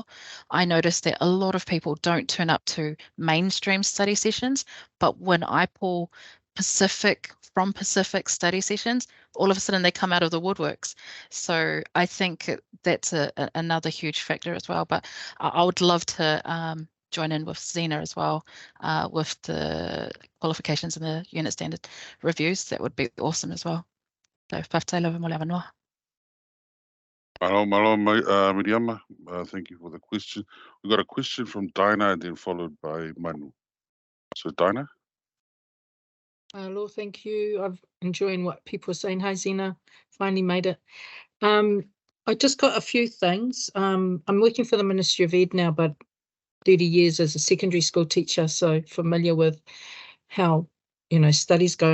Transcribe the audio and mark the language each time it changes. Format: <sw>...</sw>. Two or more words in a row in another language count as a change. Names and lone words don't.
<en>I noticed that a lot of people don't turn up to mainstream study sessions, but when I pull Pacific from Pacific study sessions, all of a sudden they come out of the woodworks. So I think that's another huge factor as well. But I would love to join in with Zena as well with the qualifications and the unit standard reviews. That would be awesome as well.</en> <sm>So whaftaila mo le awanoa.</sm> <en>Malo, Miriama, thank you for the question. We got a question from Dinah and then followed by Manu. So Dinah? Hello, thank you. I'm enjoying what people are saying. Hi, Zena. Finally made it. I just got a few things. I'm working for the Ministry of Ed now, but 30 years as a secondary school teacher, so familiar with how, studies go.</en>